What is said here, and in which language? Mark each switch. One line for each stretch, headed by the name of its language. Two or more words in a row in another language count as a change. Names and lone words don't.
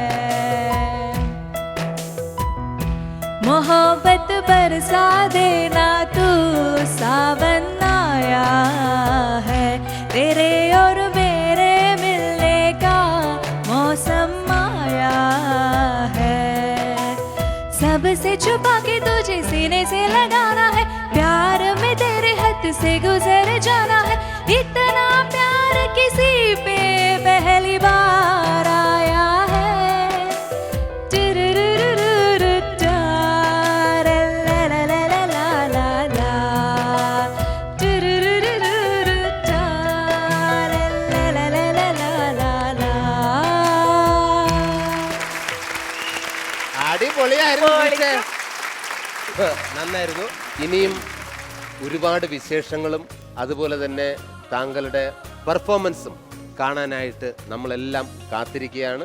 Hindi: मोहब्बत बरसा देना तू सावन आया है, तेरे और मेरे मिलने का मौसम आया है. सबसे छुपा के तुझे सीने से लगाना है, प्यार में तेरे हाथ से गुजर जाना है. इतना प्यार किसी पे पहली बार आया है. टुरुरुरुरु टारा ला ला ला ला ला ला ला. टुरुरुरुरु टारा ला ला ला ला ला ला ला.
Malayalam: അടിപൊളിയായിരുന്നു ടീച്ചർ. നന്നായിരുന്നു. ഇനിയും ഒരുപാട് വിശേഷങ്ങളും അതുപോലെ തന്നെ താങ്കളുടെ പെർഫോമൻസും കാണാനായിട്ട് നമ്മളെല്ലാം കാത്തിരിക്കുകയാണ്.